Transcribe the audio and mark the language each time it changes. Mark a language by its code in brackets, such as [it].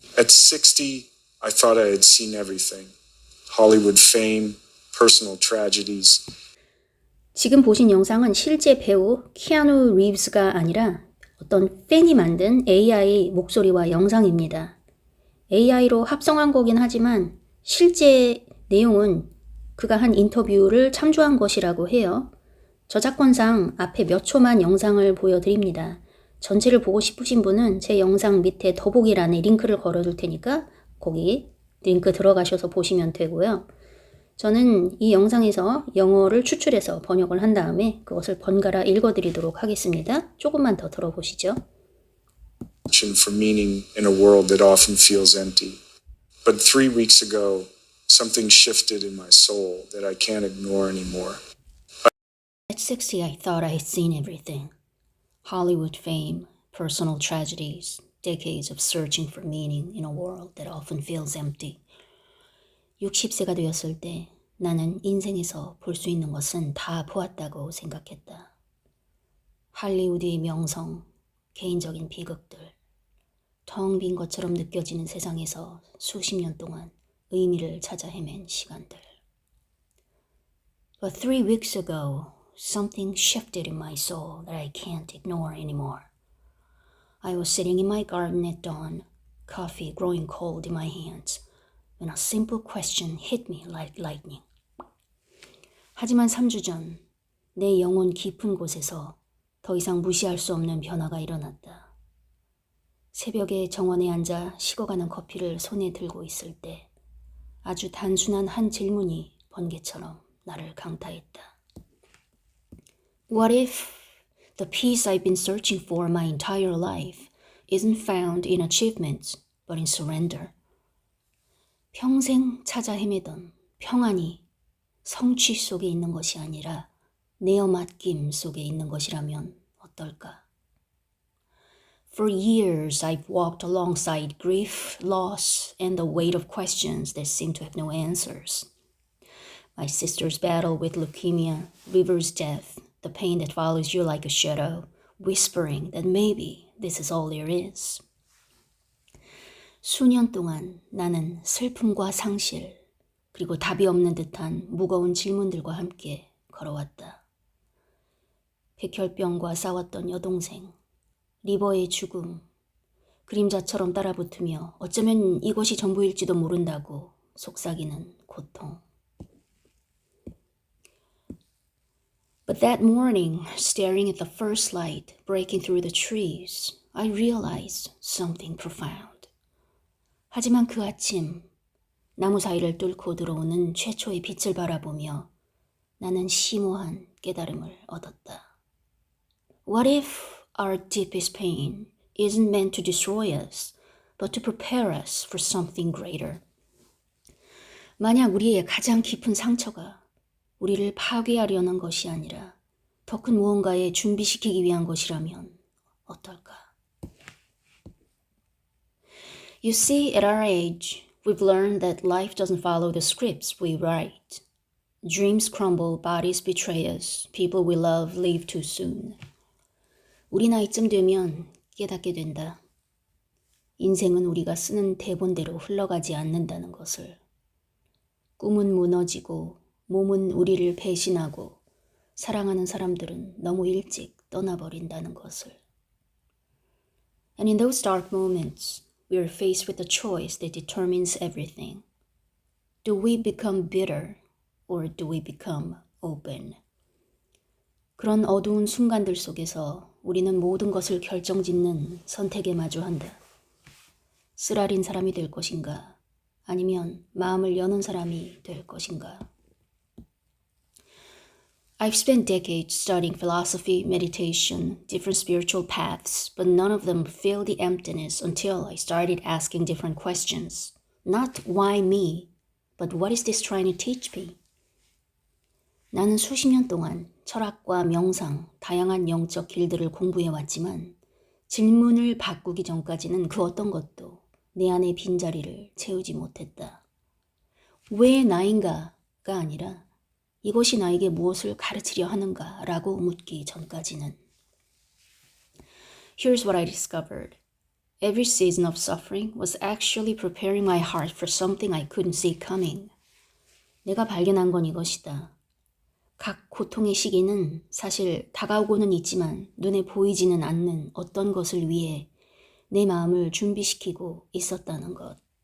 [en] At 60, I thought I had seen everything. Hollywood fame, personal tragedies. [ko] 지금 보신 영상은 실제 배우 키아누 리브스가 아니라 어떤 팬이 만든 AI 목소리와 영상입니다. AI로 합성한 거긴 하지만 실제 내용은 그가 한 인터뷰를 참조한 것이라고 해요. 저작권상 앞에 몇 초만 영상을 보여드립니다. 전체를 보고 싶으신 분은 제 영상 밑에 더보기란에 링크를 걸어둘 테니까 거기 링크 들어가셔서 보시면 되고요. 저는 이 영상에서 영어를 추출해서 번역을 한 다음에 그것을 번갈아 읽어드리도록 하겠습니다. 조금만 더 들어보시죠. [en] For meaning in a world that often feels empty. But 3 weeks ago, something shifted in my soul that I can't ignore anymore. At 60, I thought I had seen everything. Hollywood fame, personal tragedies, decades of searching for meaning in a world that often feels empty. [ko] 60세가 되었을 때 나는 인생에서 볼 수 있는 것은 다 보았다고 생각했다. 할리우드의 명성, 개인적인 비극들, 텅 빈 것처럼 느껴지는 세상에서 수십 년 동안 의미를 찾아 헤맨 시간들. [en] But 3 weeks ago, something shifted in my soul that I can't ignore anymore. I was sitting in my garden at dawn, coffee growing cold in my hands, when a simple question hit me like lightning. [ko] 하지만 3주 전, 내 영혼 깊은 곳에서 더 이상 무시할 수 없는 변화가 일어났다. 새벽에 정원에 앉아 식어가는 커피를 손에 들고 있을 때 아주 단순한 한 질문이 번개처럼 나를 강타했다. [en] What if the peace I've been searching for my entire life isn't found in achievements, but in surrender? [ko] 평생 찾아 헤매던 평안이 성취 속에 있는 것이 아니라 내어 맡김 속에 있는 것이라면 어떨까? [en] For years, I've walked alongside grief, loss, and the weight of questions that seem to have no answers. My sister's battle with leukemia, River's death, the pain that follows you like a shadow, whispering that maybe this is all there is. [ko] 수년 동안 나는 슬픔과 상실, 그리고 답이 없는 듯한 무거운 질문들과 함께 걸어왔다. 백혈병과 싸웠던 여동생, 리버의 죽음, 그림자처럼 따라붙으며 어쩌면 이것이 전부일지도 모른다고 속삭이는 고통. [en] But that morning, staring at the first light breaking through the trees, I realized something profound. [ko] 하지만 그 아침, 나무 사이를 뚫고 들어오는 최초의 빛을 바라보며 나는 심오한 깨달음을 얻었다. [en] What if our deepest pain isn't meant to destroy us, but to prepare us for something greater? [ko] 만약 우리의 가장 깊은 상처가 우리를 파괴하려는 것이 아니라 더 큰 무언가에 준비시키기 위한 것이라면 어떨까? [en] You see, at our age, we've learned that life doesn't follow the scripts we write. Dreams crumble, bodies betray us, people we love leave too soon. [ko] 우리 나이쯤 되면 깨닫게 된다. 인생은 우리가 쓰는 대본대로 흘러가지 않는다는 것을. 꿈은 무너지고 몸은 우리를 배신하고 사랑하는 사람들은 너무 일찍 떠나버린다는 것을. [en] And in those dark moments, we are faced with a choice that determines everything. Do we become bitter or do we become open? [ko] 그런 어두운 순간들 속에서 우리는 모든 것을 결정짓는 선택에 마주한다. 쓰라린 사람이 될 것인가? 아니면 마음을 여는 사람이 될 것인가? [en] I've spent decades studying philosophy, meditation, different spiritual paths, but none of them filled the emptiness until I started asking different questions. Not why me, but what is this trying to teach me? [ko] 나는 수십 년 동안 철학과 명상, 다양한 영적 길들을 공부해왔지만 질문을 바꾸기 전까지는 그 어떤 것도 내 안의 빈자리를 채우지 못했다. 왜 나인가가 아니라 이것이 나에게 무엇을 가르치려 하는가라고 묻기 전까지는. [en] Here's what I discovered. Every season of suffering was actually preparing my heart for something I couldn't see coming. [ko] 내가 발견한 건 이것이다. 각 고통의 시기는 사실 다가오고는 있지만 눈에 보이지는 않는 어떤 것을 위해 내 마음을 준비시키고 있었다는 것.